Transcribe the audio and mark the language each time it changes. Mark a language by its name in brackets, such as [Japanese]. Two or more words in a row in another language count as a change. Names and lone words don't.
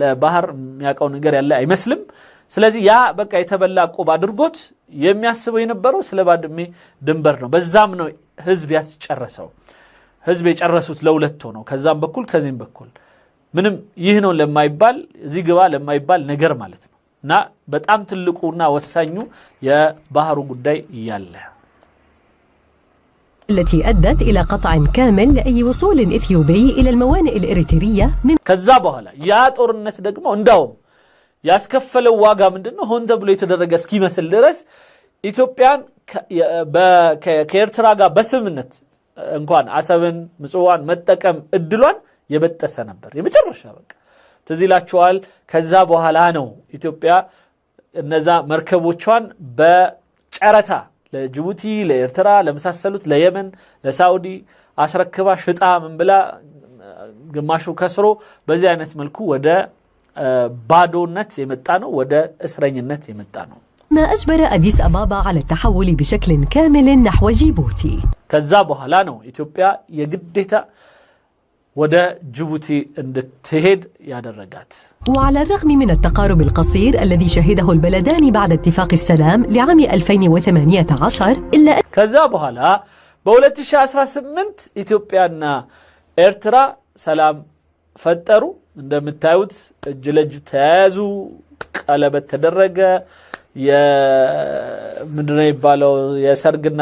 [Amharic] ባህር የሚያውቀው ነገር ያለ አይመስልም ስለዚህ ያ በቃ የተበላ ቆብ አድርጎት የሚያስበው የነበረው ስለ ባድሜ ድንበር ነው በዛም ነው ህዝብ ያስጨረሰው ህዝብ የጨረሱት ለሁለት ነው ከዛም በኩል ከዚህም በኩል ምንም ይህ ነው ለማይባል እዚህ ግባ ለማይባል ነገር ማለት ነው እና በጣም ትልቁና ወሳኙ የባህሩ ጉዳይ ይያለ [Arabic] التي أدت إلى قطع كامل لأي وصول إثيوبي إلى الموانئ الإريترية من [Amharic] ከዛ በኋላ ያ ጦርነት ደግሞ እንዳውም ያስከፈለው ዋጋ ምንድነው ሆን ተብሎ የተደረገ እስኪመስል ድረስ ኢትዮጵያን ከኤርትራ ጋር በስምነት እንኳን አሰብን ምጽዋን መጠቀም እድሏን የበጠሰ ነበር የመጨረሻ በቃ ተዚላቸዋል ከዛ በኋላ ነው ኢትዮጵያ እነዛ መርከቦቿን በጨረታ ለጅቡቲ ለኤርትራ ለመሳሰሉት ለየመን ለሳውዲ አስረክባ ሽጣ ምን ብላ ግማሹ ከስሮ በዚህ አይነት መልኩ ወደ ባዶነት የመጣ ነው ወደ እስረኝነት የመጣ ነው [Arabic] ما أجبر أديس أبابا على التحول بشكل كامل نحو جيبوتي [Amharic] ከዛ በኋላ ነው ኢትዮጵያ የግዴታ ወደ ጅቡቲ እንድትሄድ ያደረጋት [Arabic] وعلى الرغم من التقارب القصير الذي شهده البلدان بعد اتفاق السلام لعام 2018 إلا [Amharic] ከዛ በኋላ በ2018 ኢትዮጵያና ኤርትራ ሰላም ፈጠሩ እንደምታዩት እጅ ለእጅ ተያዙ ቀለበት ተደረገ የምንድነው ይባለው የሰርግና